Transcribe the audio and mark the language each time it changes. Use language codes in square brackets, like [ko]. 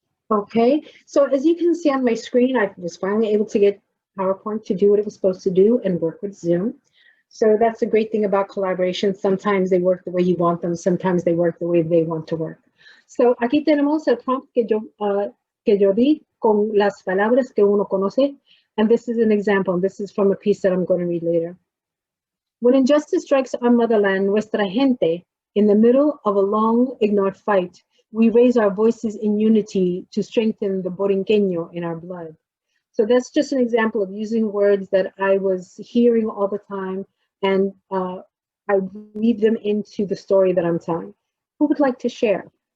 [en] Okay, so as you can see on my screen, I was finally able to get PowerPoint to do what it was supposed to do and work with Zoom. So that's the great thing about collaboration. Sometimes they work the way you want them, sometimes they work the way they want to work. [es] So aquí tenemos el prompt que yo di con las palabras que uno conoce. [en] And this is an example. This is from a piece that I'm going to read later. When injustice strikes our motherland, nuestra gente, in the middle of a long ignored fight, we raise our voices in unity to strengthen the borinqueño in our blood. So that's just an example of using words that I was hearing all the time, and I weave them into the story that I'm telling. Who would like to share?